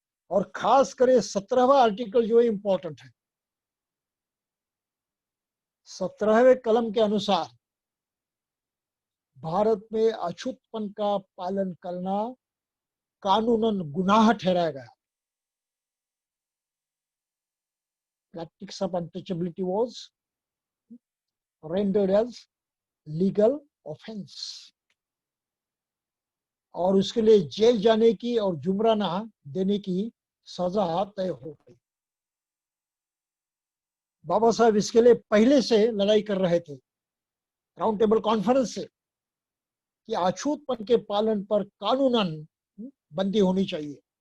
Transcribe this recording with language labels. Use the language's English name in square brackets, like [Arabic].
[Hindi] और खास कर 17वां आर्टिकल जो है इंपॉर्टेंट है। 17वें कलम के अनुसार भारत में अछूतपन का पालन करना कानूनन गुनाह ठहराया गया। [English] Practice of untouchability was rendered as legal offense। [Hindi] और उसके लिए जेल जाने की और जुर्माना देने की सजा तय हो गई। बाबा साहब इसके लिए पहले से लड़ाई कर रहे थे राउंड टेबल कॉन्फ्रेंस से कि अछूतपन के पालन पर कानूनन बंदी होनी चाहिए।